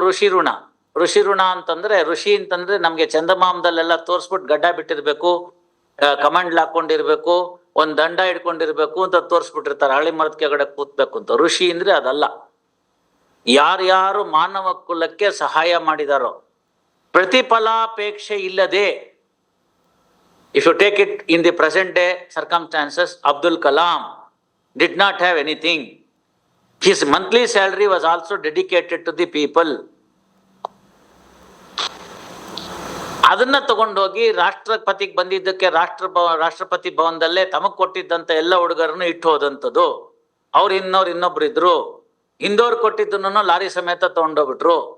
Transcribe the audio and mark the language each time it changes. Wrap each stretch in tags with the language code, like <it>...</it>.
<kn>ಋಷಿ ಋಣ, ಋಷಿ ಋಣ ಅಂತಂದ್ರೆ, ಋಷಿ ಅಂತಂದ್ರೆ ನಮ್ಗೆ ಚಂದಮಾಮದಲ್ಲೆಲ್ಲ ತೋರಿಸ್ಬಿಟ್ಟು ಗಡ್ಡ ಬಿಟ್ಟಿರ್ಬೇಕು, ಕಮಂಡ್ಲ್ ಹಾಕೊಂಡಿರ್ಬೇಕು, ಒಂದ್ ದಂಡ ಹಿಡ್ಕೊಂಡಿರ್ಬೇಕು ಅಂತ ತೋರಿಸ್ಬಿಟ್ಟಿರ್ತಾರೆ, ಹಳ್ಳಿ ಮರದ ಕೆಳಗಡೆ ಕೂತ್ಬೇಕು ಅಂತ. ಋಷಿ ಅಂದ್ರೆ ಅದಲ್ಲ. ಯಾರ್ಯಾರು ಮಾನವ ಕುಲಕ್ಕೆ ಸಹಾಯ ಮಾಡಿದಾರೋ, ಪ್ರತಿಫಲಾಪೇಕ್ಷೆ ಇಲ್ಲದೆ,</kn> <en>If you take it in the present day circumstances, Abdul Kalam did not have anything. His monthly salary was also dedicated to the people.</en> <kn>ಅದನ್ನ ತಗೊಂಡೋಗಿ ರಾಷ್ಟ್ರಪತಿಗೆ ಬಂದಿದ್ದಕ್ಕೆ ರಾಷ್ಟ್ರಪತಿ ಭವನದಲ್ಲೇ ತಮಗ್ ಕೊಟ್ಟಿದ್ದಂತ ಎಲ್ಲ ಹುಡುಗರನ್ನು ಇಟ್ಟು ಹೋದಂಥದ್ದು. ಅವ್ರು ಇನ್ನೊಬ್ರು ಇದ್ರು, ಹಿಂದೋರು ಕೊಟ್ಟಿದ್ದನ್ನು ಲಾರಿ ಸಮೇತ ತಗೊಂಡೋಗ್ಬಿಟ್ರು.</kn>